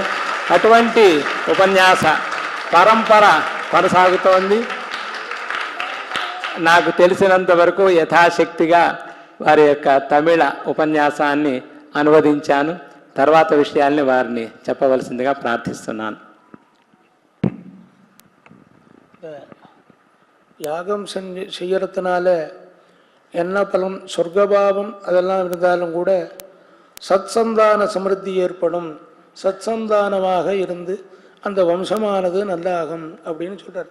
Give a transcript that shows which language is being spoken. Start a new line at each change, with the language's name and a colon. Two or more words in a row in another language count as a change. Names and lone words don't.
Telugu: అటువంటి ఉపన్యాస పరంపర కొనసాగుతోంది. నాకు తెలిసినంత వరకు యథాశక్తిగా వారి యొక్క తమిళ ఉపన్యాసాన్ని అనువదించాను. తర్వాత విషయాల్ని వారిని చెప్పవలసిందిగా ప్రార్థిస్తున్నాను.
Tamil: யாகம் செய்யறதுனால என்ன பலன்? சொர்க்கபாவம் அதெல்லாம் இருந்தாலும் கூட சத்சந்தான சமிருத்தி ஏற்படும். சத்சந்தானமாக இருந்து அந்த வம்சமானது நல்லாகும் அப்படின்னு சொல்கிறார்.